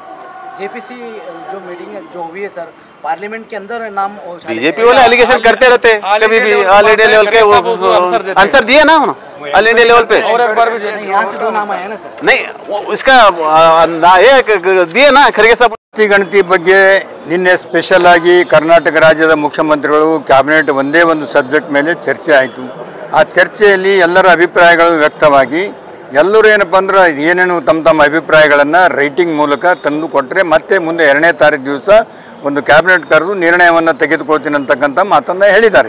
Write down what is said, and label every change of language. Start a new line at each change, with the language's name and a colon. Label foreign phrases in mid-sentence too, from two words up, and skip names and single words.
Hindi: JPC जो मीटिंग जो हुई है सर पार्लियामेंट के अंदर, नाम बीजेपी वाले एलिगेशन करते रहते हैं कभी भी।
English: all India level
Hindi: के वो आंसर दिए ना
English: all India level
Hindi: पे। यहाँ से 2 नाम आए हैं ना सर? नहीं इसका दिए ना खरगे साहब।
Kannada: ಗಣತಿ ಬಗ್ಗೆ ನಿನ್ನೆ ಸ್ಪೆಷಲ್ ಆಗಿ ಕರ್ನಾಟಕ ರಾಜ್ಯದ ಮುಖ್ಯಮಂತ್ರಿಗಳು ಕ್ಯಾಬಿನೆಟ್ ಒಂದೇ ಒಂದು ಸಬ್ಜೆಕ್ಟ್ ಮೇಲೆ ಚರ್ಚೆ ಆಯಿತು. ಆ ಚರ್ಚೆಯಲ್ಲಿ ಎಲ್ಲರ ಅಭಿಪ್ರಾಯಗಳು ವ್ಯಕ್ತವಾಗಿ ಎಲ್ಲರೂ ಏನಪ್ಪ ಅಂದ್ರೆ ಏನೇನು ತಮ್ಮ ಅಭಿಪ್ರಾಯಗಳನ್ನು ರೈಟಿಂಗ್ ಮೂಲಕ ತಂದು ಕೊಟ್ಟರೆ ಮತ್ತೆ ಮುಂದೆ 2ನೇ ತಾರೀಕು ದಿವಸ ಒಂದು ಕ್ಯಾಬಿನೆಟ್ ಕರೆದು ನಿರ್ಣಯವನ್ನು ತೆಗೆದುಕೊಳ್ತೀನಿ ಅಂತಕ್ಕಂಥ ಮಾತನ್ನು ಹೇಳಿದ್ದಾರೆ.